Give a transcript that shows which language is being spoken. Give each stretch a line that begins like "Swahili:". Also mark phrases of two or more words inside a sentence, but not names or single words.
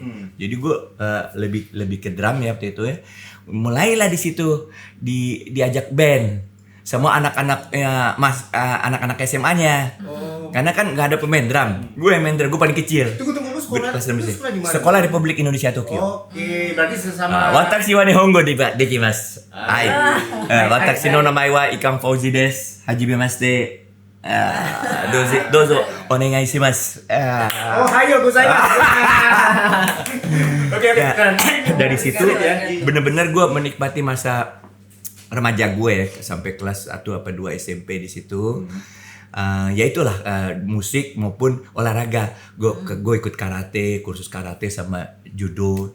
Indonesian: Jadi gue lebih ke drum ya waktu itu ya. Mulailah di situ diajak band semua anak-anaknya anak-anak SMA-nya. Karena kan nggak ada pemain drum. Gue yang main drum, gue paling kecil. Tunggu lu sekolah di mana? Sekolah Republik Indonesia Tokyo. Oke, berarti sesama.
Japanese: 私は日本語できます. Hai. 私の名前はIkang Fauziです。はじめまして. どうぞお願いします. おはようございます.
Indonesian: Oke, keren. Dari situ bener-bener gue menikmati masa remaja gue ya, sampai kelas 1 apa 2 SMP di situ. Ya itulah musik maupun olahraga. Gue ikut karate, kursus karate sama judo.